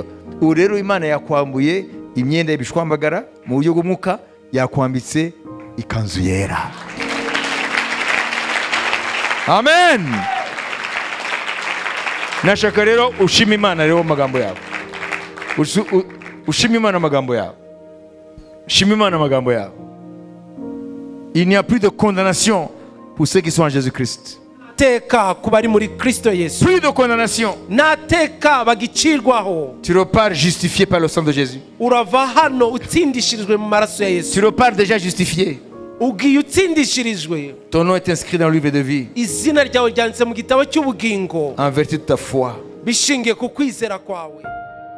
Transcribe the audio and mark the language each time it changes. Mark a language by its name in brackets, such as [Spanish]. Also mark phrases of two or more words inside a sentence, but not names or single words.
[Kinyarwanda] Ubu rero Imana yakwambuye imyenda y'ibishwambagara mu buryo bw'umwuka, yakwambitse ikanzu yera. Amen. Nashaka rero ushima Imana rero magambo yawe. Ushima Imana magambo yawe. Ushima Imana magambo yawe. [French] Il n'y a plus de condamnation pour ceux qui sont en Jésus-Christ. [Kinyarwanda] Teka kubari muri Kristo Yesu. [French] Plus de condamnation. [Kinyarwanda] Nateka bagicirwaho. [French] Tu repars justifié par le sang de Jésus. [Kinyarwanda] Urava hano utsindishirijwe mu maraso ya Yesu. [French] Tu repars déjà justifié. [Kinyarwanda] Ugiye utsindishirijwe. [French] Ton nom est inscrit dans le livre de vie. [Kinyarwanda] Izina ryawe ryanditse mu gitabo cy'ubugingo. [French] En vertu de ta foi. [Kinyarwanda] Bishingiye ku kwizera kwawe.